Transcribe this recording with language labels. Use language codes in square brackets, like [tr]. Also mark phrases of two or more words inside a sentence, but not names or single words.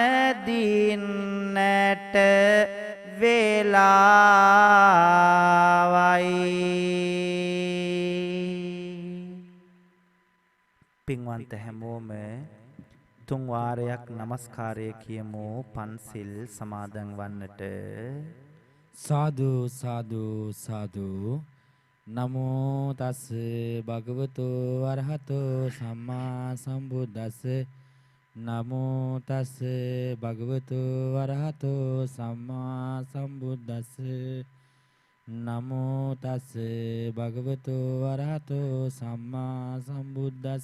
[si] දින්නට වෙලාවයි පින්වන්ත හැමෝම තුන් වාරයක් නමස්කාරය කියමු පන්සිල් සමාදන් වන්නට [pi] සාදු සාදු සාදු නමෝ තස් භගවතු වරහතෝ සම්මා සම්බුද්දස්ස නමෝ තස් භගවතු වරහතෝ සම්මා සම්බුද්දස්ස නමෝ තස් භගවතු වරහතෝ සම්මා සම්බුද්දස්ස